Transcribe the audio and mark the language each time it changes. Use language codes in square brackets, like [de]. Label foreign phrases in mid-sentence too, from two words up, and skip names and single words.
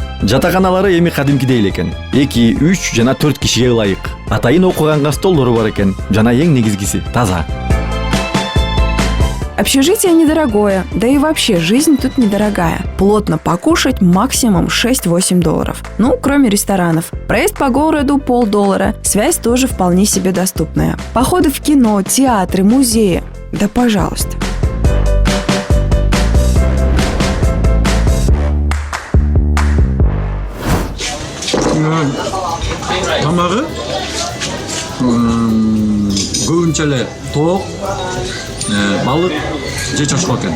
[ky] Жатаканалары эми кадимкидей эле экен. 2, 3 жана 4 кишиге ылайык. Атайын окуганга столдору бар экен. Жана эң негизгиси таза. [ru] Общежитие недорогое, да и вообще жизнь тут недорогая. Плотно покушать максимум $6-8. Ну, кроме ресторанов. Проезд по городу $50, связь тоже вполне себе доступная. Походы в кино, театры, музеи. Да пожалуйста. [ky] Тамагы көбүнчө эле тоок, балык же чачкы экен.